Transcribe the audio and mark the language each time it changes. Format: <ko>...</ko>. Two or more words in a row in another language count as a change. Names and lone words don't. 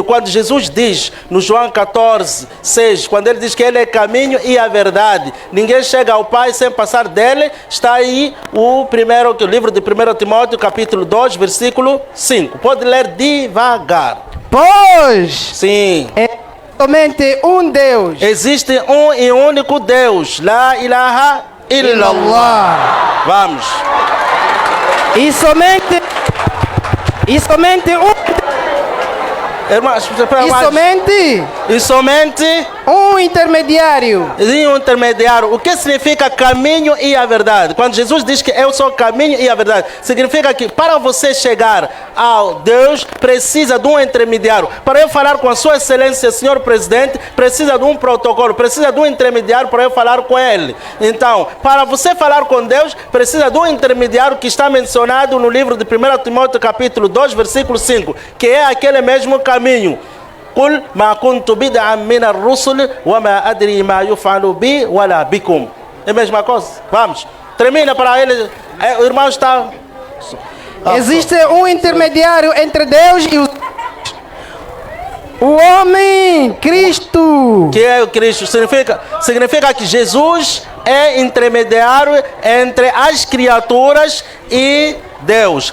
<pt>Quando Jesus diz no João 14:6, quando ele diz que ele é caminho e a verdade, ninguém chega ao Pai sem passar dele, está aí o livro de 1 Timóteo, capítulo 2, versículo 5. Pode ler devagar. Pois sim, é somente um Deus. Existe um e único Deus.</pt> <ar>لا إله إلا الله.</ar> <pt>Vamos. E somente um. Irmãos, e somente um intermediário. O que significa caminho e a verdade? Quando Jesus diz que eu sou o caminho e a verdade, significa que para você chegar ao Deus, precisa de um intermediário. Para eu falar com a sua excelência, senhor presidente, precisa de um protocolo, precisa de um intermediário para eu falar com ele. Então, para você falar com Deus, precisa de um intermediário que está mencionado no livro de 1 Timóteo capítulo 2, versículo 5, que é aquele mesmo caminho.</pt> <ar>قل ما كنت بدعا من الرسل وما أدري ما يفعل بي ولا بكم.</ar> <pt>É a mesma coisa. Vamos. Termina para ele. O irmão está. Existe um intermediário entre Deus e os... O homem, Cristo. Que é o Cristo? Significa que Jesus é intermediário entre as criaturas e Deus.</pt>